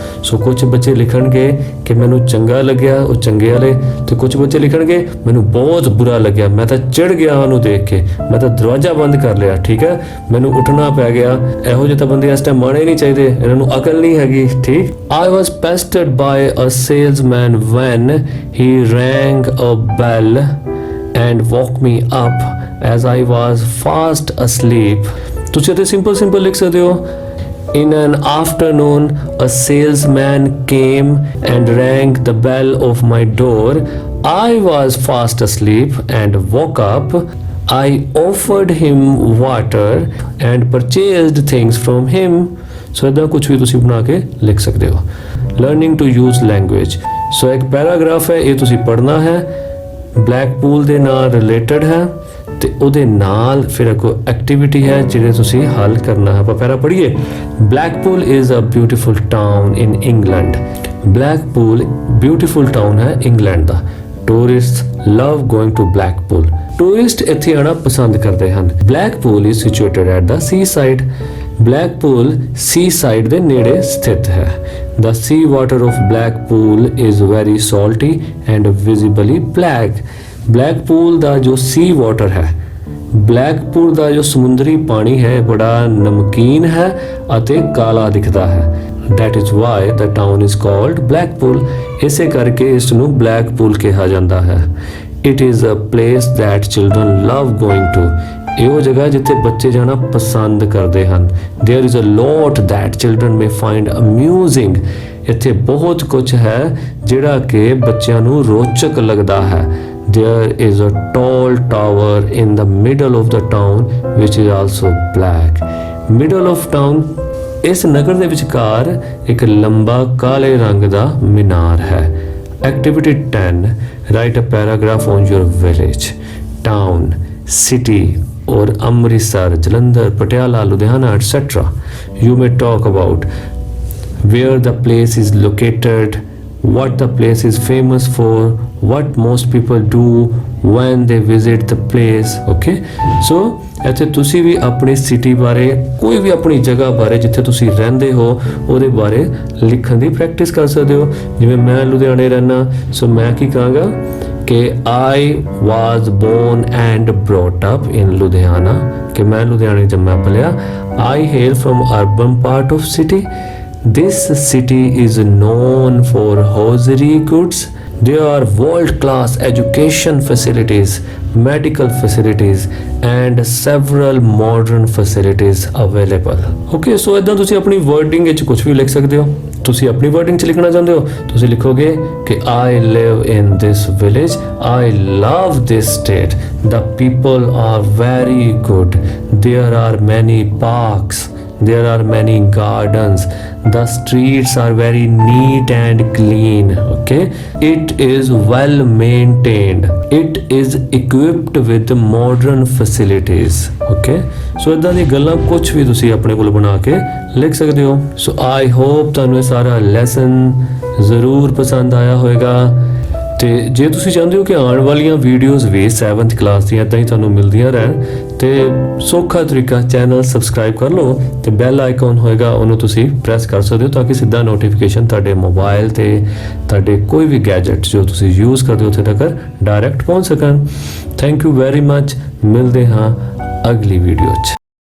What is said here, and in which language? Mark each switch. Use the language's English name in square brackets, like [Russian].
[Punjabi] ਸੋ ਕੁਝ ਬੱਚੇ ਲਿਖਣਗੇ ਕਿ ਮੈਨੂੰ ਚੰਗਾ ਲੱਗਿਆ, ਉਹ ਚੰਗੇ ਵਾਲੇ, ਤੇ ਕੁਝ ਬੱਚੇ ਲਿਖਣਗੇ ਮੈਨੂੰ ਬਹੁਤ ਬੁਰਾ ਲੱਗਿਆ, ਮੈਂ ਤਾਂ ਚਿੜ ਗਿਆ ਉਹਨੂੰ ਦੇਖ ਕੇ, ਮੈਂ ਤਾਂ ਦਰਵਾਜ਼ਾ ਬੰਦ ਕਰ ਲਿਆ, ਠੀਕ ਹੈ, ਮੈਨੂੰ ਉੱਠਣਾ ਪੈ ਗਿਆ. ਇਹੋ ਜਿਹੇ ਤਾਂ ਬੰਦੇ ਇਸ ਟਾਈਮ ਮਾਣੇ ਨਹੀਂ ਚਾਹੀਦੇ, ਇਹਨਾਂ ਨੂੰ ਅਕਲ ਨਹੀਂ ਹੈਗੀ, ਠੀਕ. [English] I was pestered by a salesman when he rang a bell and woke me up as I was fast asleep. [Punjabi] ਤੁਸੀਂ ਇੱਥੇ ਸਿੰਪਲ ਲਿਖ ਸਕਦੇ ਹੋ. [English] In an afternoon, a salesman came and rang the bell of my door. I was fast asleep and woke up. I offered him water and purchased things from him. [Punjabi] So ਇੱਦਾਂ ਕੁਝ ਵੀ ਤੁਸੀਂ ਬਣਾ ਕੇ ਲਿਖ ਸਕਦੇ ਹੋ. [English] Learning to use language. [Punjabi] So ਇੱਕ paragraph ਹੈ, ਇਹ ਤੁਸੀਂ ਪੜ੍ਹਨਾ ਹੈ. ਬਲੈਕਪੂਲ ਦੇ ਨਾਲ ਰਿਲੇਟਡ ਹੈ ਤੇ ਉਹਦੇ ਨਾਲ ਫਿਰ ਇੱਕ ਐਕਟੀਵਿਟੀ ਹੈ ਜਿਹੜੇ ਤੁਸੀਂ ਹੱਲ ਕਰਨਾ ਹੈ. ਆਪਾਂ ਪਹਿਲਾਂ ਪੜ੍ਹੀਏ. [English] Blackpool is a beautiful town in England. [Punjabi] ਬਲੈਕਪੂਲ beautiful town ਹੈ England ਦਾ. [English] Tourist love going to Blackpool. [Punjabi] Tourist ਇੱਥੇ ਆਉਣਾ ਪਸੰਦ ਕਰਦੇ ਹਨ. [English] Blackpool is situated at the seaside. [Punjabi] ਬਲੈਕਪੂਲ ਸੀ side ਦੇ ਨੇੜੇ ਸਥਿਤ ਹੈ. [English] The sea water of Blackpool is very salty and visibly black. [Punjabi] Blackpool ਦਾ ਜੋ sea water ਹੈ, ਬਲੈਕਪੂਲ ਦਾ ਜੋ ਸਮੁੰਦਰੀ ਪਾਣੀ ਹੈ ਬੜਾ ਨਮਕੀਨ ਹੈ ਅਤੇ ਕਾਲਾ ਦਿਖਦਾ ਹੈ. [English] That is why the town is called Blackpool. [Punjabi] ਇਸੇ ਕਰਕੇ ਇਸ ਨੂੰ ਬਲੈਕਪੂਲ ਕਿਹਾ ਜਾਂਦਾ ਹੈ. [English] It is a place that children love going to. [Punjabi] ਇਹੋ ਜਗ੍ਹਾ ਜਿੱਥੇ ਬੱਚੇ ਜਾਣਾ ਪਸੰਦ ਕਰਦੇ ਹਨ. [English] There is a lot that children may find amusing. [Punjabi] ਇੱਥੇ ਬਹੁਤ ਕੁਝ ਹੈ ਜਿਹੜਾ ਕਿ ਬੱਚਿਆਂ ਨੂੰ ਰੋਚਕ ਲੱਗਦਾ ਹੈ. [English] There is a tall tower in the middle of the town which is also black. [Punjabi] Middle of town, ਇਸ ਨਗਰ ਦੇ ਵਿਚਕਾਰ ਇੱਕ ਲੰਬਾ ਕਾਲੇ ਰੰਗ ਦਾ ਮੀਨਾਰ ਹੈ. [English] Activity 10. Write a paragraph on your village, town, city or Amritsar, Jalandhar, Patiala, Ludhiana, etc. You may talk about where the place is located, what the place is famous for, what most people do when they visit the place. [Punjabi] Okay, so ਇੱਥੇ ਤੁਸੀਂ ਵੀ ਆਪਣੀ city ਬਾਰੇ, ਕੋਈ ਵੀ ਆਪਣੀ ਜਗ੍ਹਾ ਬਾਰੇ ਜਿੱਥੇ ਤੁਸੀਂ ਰਹਿੰਦੇ ਹੋ ਉਹਦੇ ਬਾਰੇ ਲਿਖਣ ਦੀ ਪ੍ਰੈਕਟਿਸ ਕਰ ਸਕਦੇ ਹੋ. ਜਿਵੇਂ ਮੈਂ ਲੁਧਿਆਣੇ ਰਹਿਣਾ, ਸੋ ਮੈਂ ਕੀ ਕਹਾਂਗਾ ਕਿ [English] I was born and brought up in Ludhiana, [Punjabi] ਕਿ ਮੈਂ ਲੁਧਿਆਣੇ ਜੰਮਿਆ ਪਲਿਆ. [English] I hail from urban part of city. This city is known for hosiery goods. There are world class education facilities, medical facilities and several modern facilities available. [Punjabi] Okay, so ਇਦਾਂ ਤੁਸੀਂ ਆਪਣੀ wording ਵਿੱਚ ਕੁਝ ਵੀ ਲਿਖ ਸਕਦੇ ਹੋ। ਤੁਸੀਂ ਆਪਣੀ wording 'ਚ ਲਿਖਣਾ ਚਾਹੁੰਦੇ ਹੋ, ਤੁਸੀਂ ਲਿਖੋਗੇ ਕਿ [English] I live in this village, I love this state, the people are very good, there are many parks, there are many gardens, the streets are very neat and clean. Okay, it is well maintained, it is equipped with modern facilities. [Punjabi] Okay, so ਇਦਾਂ ਦੀ ਗੱਲਾਂ ਕੁਝ ਵੀ ਤੁਸੀਂ ਆਪਣੇ ਕੋਲ ਬਣਾ ਕੇ ਲਿਖ ਸਕਦੇ ਹੋ। ਸੋ ਆਈ ਹੋਪ ਤੁਹਾਨੂੰ ਇਹ ਸਾਰਾ ਲੈਸਨ ਜ਼ਰੂਰ ਪਸੰਦ ਆਇਆ ਹੋਵੇਗਾ ਤੇ ਜੇ ਤੁਸੀਂ ਚਾਹੁੰਦੇ ਹੋ ਕਿ ਆਉਣ ਵਾਲੀਆਂ ਵੀਡੀਓਜ਼ ਵੀ 7th ਕਲਾਸ ਦੀਆਂ ਇਦਾਂ ਹੀ ਤੁਹਾਨੂੰ ਮਿਲਦੀਆਂ ਰਹਿਣ ਤੇ ਸੌਖਾ ਤਰੀਕਾ ਚੈਨਲ ਸਬਸਕ੍ਰਾਈਬ ਕਰ ਲਓ ਤੇ ਬੈਲ ਆਈਕਨ ਹੋਏਗਾ ਉਹਨੂੰ ਤੁਸੀਂ ਪ੍ਰੈਸ ਕਰ ਸਕਦੇ ਹੋ ਤਾਂ ਕਿ ਸਿੱਧਾ ਨੋਟੀਫਿਕੇਸ਼ਨ ਤੁਹਾਡੇ ਮੋਬਾਈਲ ਤੇ ਤੁਹਾਡੇ ਕੋਈ ਵੀ ਗੈਜਟ ਜੋ ਤੁਸੀਂ ਯੂਜ਼ ਕਰਦੇ ਹੋ ਉੱਥੇ ਤੱਕ ਡਾਇਰੈਕਟ ਪਹੁੰਚ ਸਕਣ। Thank you very much. ਮਿਲਦੇ ਹਾਂ ਅਗਲੀ ਵੀਡੀਓ 'ਚ।